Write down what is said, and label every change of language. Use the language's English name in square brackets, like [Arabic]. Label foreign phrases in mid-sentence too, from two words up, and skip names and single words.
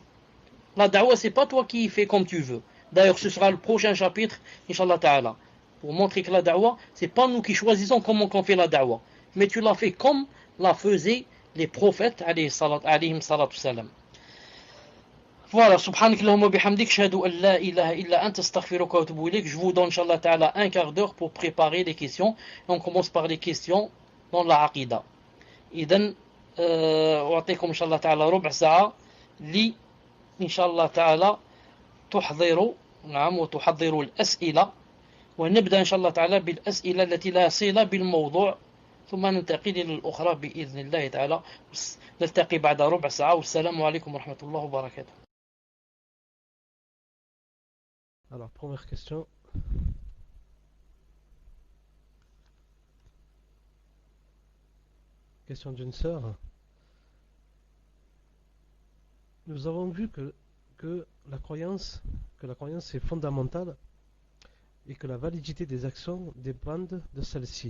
[French] La da'wah, c'est pas toi qui fais comme tu veux. D'ailleurs, ce sera le prochain chapitre, [Arabic] إن شاء الله تعالى. [French] Pour montrer que la da'wah, c'est pas nous qui choisissons comment on fait la da'wah. Mais tu l'as fait comme la faisaient les prophètes, [Arabic] عليهم الصلاة والسلام. [French] Voilà, [Arabic] سبحانك اللهم بحمدك أشهد أن لا إله إلا أنت أستغفرك وأتوب إليك. [French] Je vous donne, [Arabic] إن شاء الله تعالى, [French] un quart d'heure pour préparer les questions. Et on commence par les questions dans la aqida. [Arabic] إذن أعطيكم إن شاء الله تعالى ربع ساعة إن شاء الله تعالى تحضروا وتحضروا الأسئلة ونبدأ إن شاء الله تعالى بالأسئلة التي لا صلة بالموضوع ثم ننتقل إلى الأخرى بإذن الله تعالى. نلتقي بعد ربع ساعة والسلام عليكم ورحمة الله وبركاته. [French] Alors, première question. Question d'une sœur. Nous avons vu que la croyance est fondamentale et que la validité des actions dépend de celle-ci.